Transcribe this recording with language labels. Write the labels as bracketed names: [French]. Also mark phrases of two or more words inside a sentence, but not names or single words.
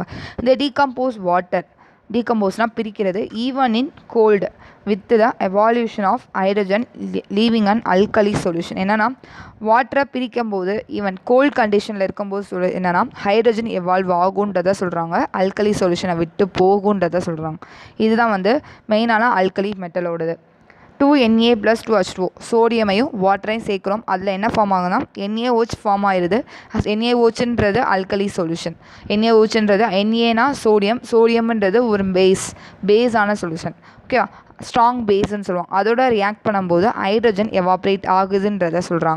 [English] இந்த decompose water, [Tamil] டீகம்போஸ்னால் பிரிக்கிறது, [English] even in cold with the evolution of hydrogen leaving and alkali solution. [Tamil] என்னென்னா வாட்டரை பிரிக்கும் போது [English] even cold conditionil [Tamil] இருக்கும்போது என்னென்னா [English] hydrogen evolve [Tamil] ஆகுன்றதை சொல்கிறாங்க, [English] alkali solutionai [Tamil] விட்டு போகுன்றதை சொல்கிறாங்க. இதுதான் வந்து மெயினான [English] alkali metalodathu. [Tamil] 2Na + 2H2O, சோடியமையும் வாட்டரையும் சேர்க்குறோம், அதில் என்ன ஃபார்ம் ஆகுதுன்னா NaOH ஃபார்ம் ஆயிடுது. NaOHன்றது [English] alkali solution. [Tamil] NaOHன்றது Na சோடியம்ன்றது ஒரு [English] basena solution. [Tamil] ஓகேவா, [English] strong basennu [Tamil] சொல்லுவாங்க. அதோட ரியாக்ட் பண்ணும்போது [English] hydrogen evaporate [Tamil] ஆகுதுன்றதை சொல்கிறாங்க.